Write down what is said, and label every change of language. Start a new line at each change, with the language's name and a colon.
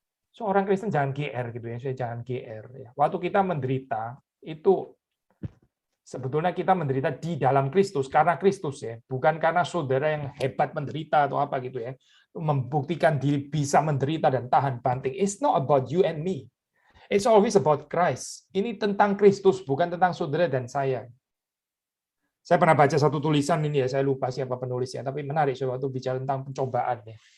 Indonesian: Seorang Kristen jangan GR gitu ya, saya jangan GR ya. Waktu kita menderita itu sebetulnya kita menderita di dalam Kristus karena Kristus ya, bukan karena saudara yang hebat menderita atau apa gitu ya, membuktikan diri bisa menderita dan tahan banting.
English: It's not about you and me, it's always about Christ.
Indonesian: Ini tentang Kristus, bukan tentang saudara dan saya. Saya pernah baca satu tulisan ini ya, saya lupa siapa penulisnya, tapi menarik waktu bicara tentang pencobaan ya.